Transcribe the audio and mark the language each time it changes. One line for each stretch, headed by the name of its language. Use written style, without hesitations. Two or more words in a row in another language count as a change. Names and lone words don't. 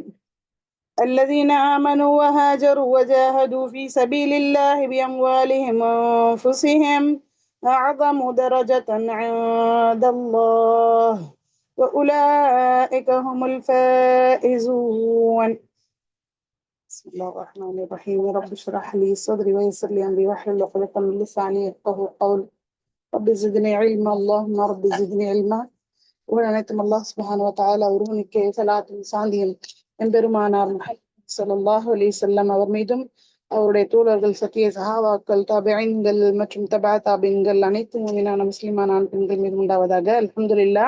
Arabic: الذين آمنوا وهاجروا وجاهدوا في سبيل الله بأموالهم وأنفسهم أعظم درجة عند الله وأولئك هم الفائزون. بسم الله الرحمن الرحيم. رب اشرح لي صدري ويسر لي أمري واحلل عقدة من لساني يفقهوا قولي. رب زدني علما. اللهم رب زدني علما.
Tamil: உடனேத்தும் அல்லாஹ்
Arabic: سبحانه وتعالى
Tamil: ஒருவனுக்கே ஸலாத்தும் சாந்தியும் எம்பெருமானார் முஹம்மது
Arabic: صلى الله عليه وسلم
Tamil: அவர் மீதும் அவருடைய தோழர்கள் சத்திய சஹாபாக்கள் தாபிஈன்கள் மற்றும் தபா தாபிஈன்கள் அனைத்து முஃமினான முஸ்லிமான ஆண் பெண்கள் மீது உண்டாவதாக.
Arabic: الحمد لله.